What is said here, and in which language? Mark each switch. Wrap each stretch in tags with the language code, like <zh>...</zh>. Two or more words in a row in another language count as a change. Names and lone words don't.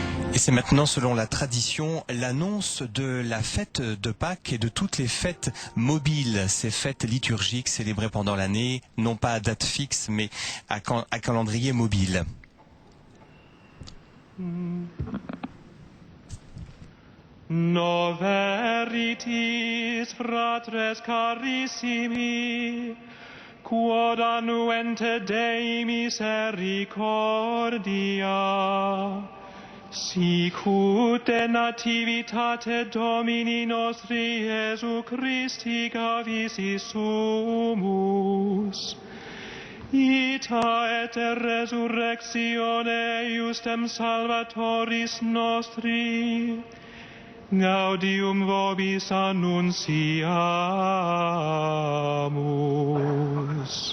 <fr>Et c'est maintenant, selon la tradition, l'annonce de la fête de Pâques et de toutes les fêtes mobiles, ces fêtes liturgiques célébrées pendant l'année, non pas à date fixe, mais à calendrier mobile.</fr> <la>No veritis, fratres carissimi, quod annuente Dei misericordia, sic ut de nativitate Domini nostri Iesu Christi gavisi sumus, ita et resurrectione iustem Salvatoris nostri, gaudium vobis annunciamus.</la>